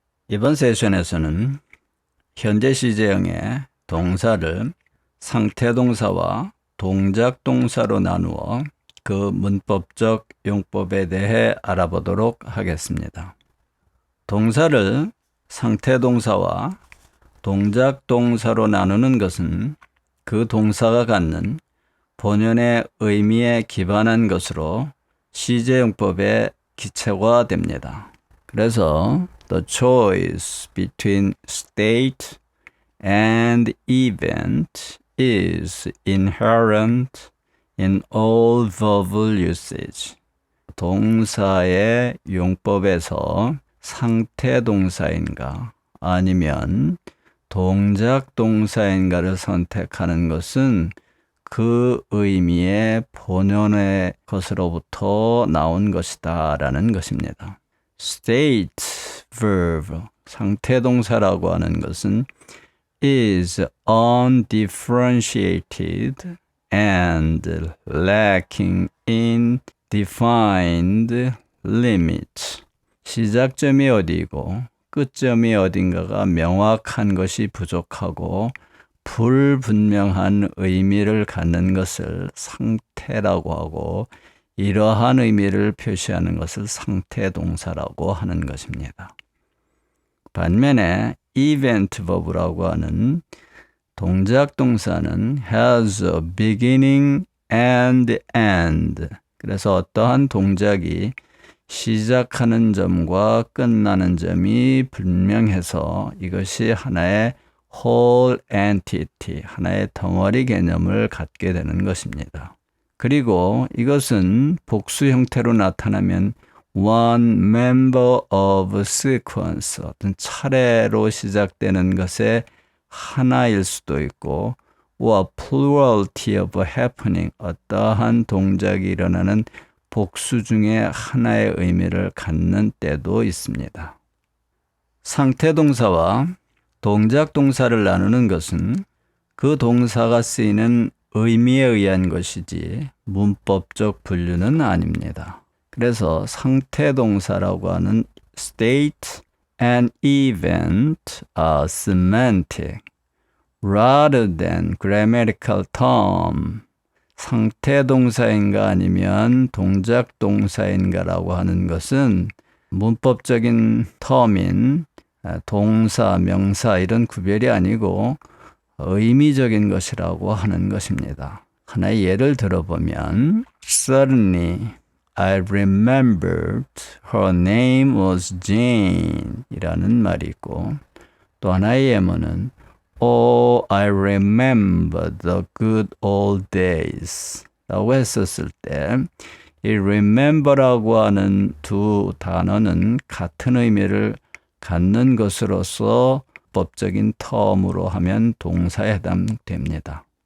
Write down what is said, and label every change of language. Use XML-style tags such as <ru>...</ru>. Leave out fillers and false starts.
<ko>이번 세션에서는 현재 시제형의 동사를 상태동사와 동작동사로 나누어 그 문법적 용법에 대해 알아보도록 하겠습니다. 동사를 상태동사와 동작동사로 나누는 것은 그 동사가 갖는 본연의 의미에 기반한 것으로 시제용법에 기초화됩니다.</ko> <en>그래서 the choice between state and event is inherent in all verbal usage.</en> <ko>동사의 용법에서 상태 동사인가 아니면 동작 동사인가를 선택하는 것은 그 의미의 본연의 것으로부터 나온 것이다 라는 것입니다.</ko> <en>state verb,</en> <ko>상태동사라고 하는 것은</ko> <en>is undifferentiated and lacking in defined limits.</en> <ko>시작점이 어디이고 끝점이 어딘가가 명확한 것이 부족하고 불분명한 의미를 갖는 것을 상태라고 하고 이러한 의미를 표시하는 것을 상태동사라고 하는 것입니다. 반면에</ko> <en>event verb</en> <ko>라고 하는 동작동사는</ko> <en>has a beginning and end.</en> <ko>그래서 어떠한 동작이 시작하는 점과 끝나는 점이 분명해서 이것이 하나의 whole entity, 하나의 덩어리 개념을 갖게 되는 것입니다. 그리고 이것은 복수 형태로 나타나면</ko> <en>one member of sequence,</en> <ko>어떤 차례로 시작되는 것의 하나일 수도 있고</ko> <en>or plurality of happening,</en> <ko>어떠한 동작이 일어나는 복수 중에 하나의 의미를 갖는 때도 있습니다. 상태동사와 동작동사를 나누는 것은 그 동사가 쓰이는 의미에 의한 것이지 문법적 분류는 아닙니다. 그래서 상태동사라고 하는</ko> <en>state and event are semantic rather than grammatical term.</en> <ko>상태동사인가 아니면 동작동사인가라고 하는 것은 문법적인 term인 동사, 명사 이런 구별이 아니고 의미적인 것이라고 하는 것입니다. 하나의 예를 들어보면</ko> <en>Suddenly I remembered her name was Jane</en> <ko>이라는 말이 있고 또 하나의 예문은</ko> <en>Oh, I remember the good old days</en> <ko>라고 했었을 때 이 remember라고 하는 두 단어는 같은 의미를 갖는 것으로서 법적인 term으로 하면 동사에 해당됩니다.</ko>